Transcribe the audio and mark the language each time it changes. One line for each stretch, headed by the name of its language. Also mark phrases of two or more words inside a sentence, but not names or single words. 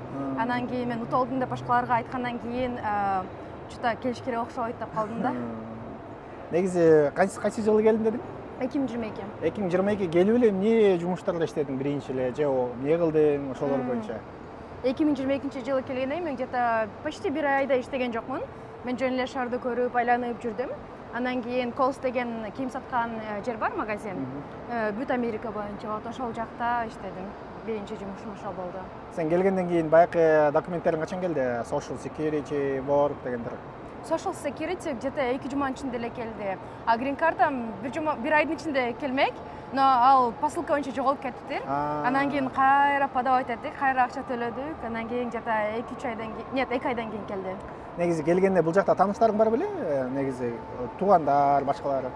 Kyrgyz: Анан кийин мен утуп алдым деп башкаларга айткандан кийин чута келиш керек окшойт деп калдым да. Негизи кайсы жылы келдим дедиң? 2022. 2022 келип эле эмне жумуштарда иштедиң биринчи эле же эмне кылдың ошолор боюнча? 2022-жылы келгенде мен
Russian: где-то почти
Kyrgyz: бир айда иштеген жокмун. Мен жөн эле шаарды көрүп, айланып жүрдүм. Анан кийин Колс деген кийим саткан жер бар, магазин. Бүт Америка боюнча, вот ошол жакта иштедим. Биринчи жумушум ошол болду. Сен келгенден кийин баягы документтериң качан келди? Social Security, Work дегендер. Social Security где-то 2 жуманын ичинде эле келди. Грин картам бир айдын ичинде келмек, но ал посылка боюнча жоголуп кетиптир. Анан кийин кайра подавать эттик, кайра акча төлөдүк. Анан кийин где-то 2-3 айдан кийин, нет, 2 айдан кийин келди. Негизи келгенде бул жакта тааныштарың бар беле? Негизи туугандар, башкалары.